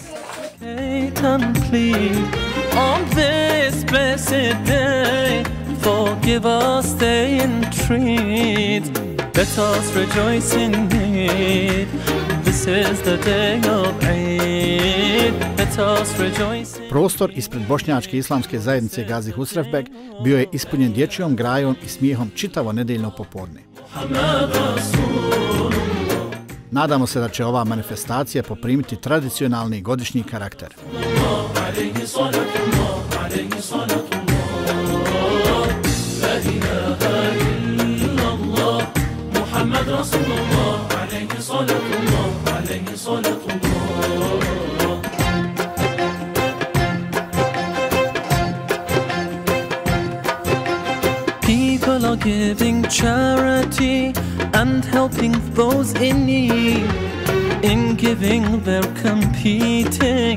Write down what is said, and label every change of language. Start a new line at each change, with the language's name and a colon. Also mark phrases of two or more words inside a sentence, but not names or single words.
English: On this blessed day, forgive us the entreat, let us rejoice in it. This is the day of Eid, let us rejoice in it.
Bosnian: Prostor ispred Bošnjačke islamske zajednice Gazi Husrefbeg bio je ispunjen dječjom grajom i smijehom čitavo nedeljno popodne. Nadamo se da će ova manifestacija poprimiti tradicionalni godišnji karakter.
Arabic: محمد رسول الله عليه صلاة الله عليه صلاة الله.
English: People are giving charity and helping those in need. In giving they're competing.